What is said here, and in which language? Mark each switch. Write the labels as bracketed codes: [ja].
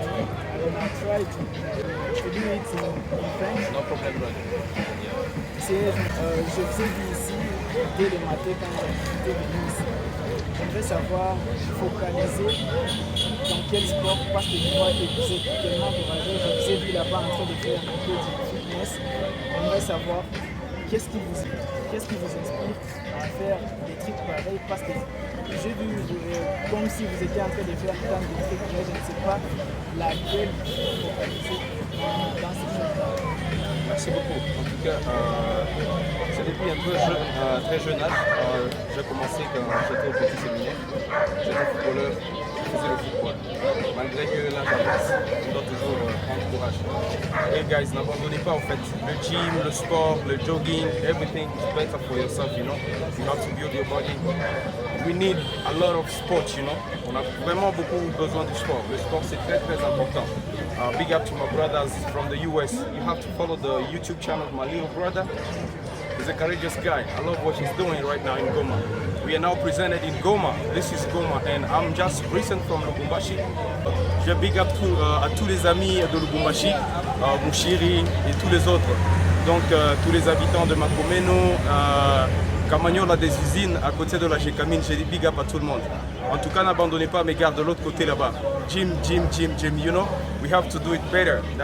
[en] I will try to do it in French. No problem, brother. [fr] Je vous ai vu ici dès le matin quand j'étais venu ici. J'aimerais savoir focaliser dans quel sport, parce que je vois que vous êtes tellement courageux. Je vous ai vu là-bas en train de faire un peu de fitness. J'aimerais savoir qu'est-ce qui vous inspire à faire des trucs pareils, parce que j'ai vu comme si vous étiez en train de faire plein de trucs, mais je ne sais pas laquelle focaliser dans ces choses-là. Merci beaucoup. En tout cas, c'est depuis un peu très jeune âge. J'ai commencé quand j'étais au petit séminaire. J'étais footballeur, je faisais le football. Malgré que l'âge avance, on doit toujours prendre courage. Et guys, n'abandonnez pas en fait. Le gym, le sport, le jogging, [en] everything is better for yourself, you know. You have to build your body. We need a lot of sports, you know. [fr] On a vraiment beaucoup besoin du sport. Le sport, c'est très très important. [en] Big up to my brothers from the US. You have to follow the YouTube channel of my little brother. He's a courageous guy. I love what he's doing right now in Goma. We are now presented in Goma. This is Goma and I'm just recent from Lubumbashi. [fr] Je big up à tous les amis de Lubumbashi, Mouchiri et tous les autres. Donc tous les habitants de Makomeno, Camagnola des usines à côté de la Gécamine, j'ai dit big up à tout le monde. En tout cas, n'abandonnez pas mes gars de l'autre côté là-bas. [en] Gym, you know, we have to do it better.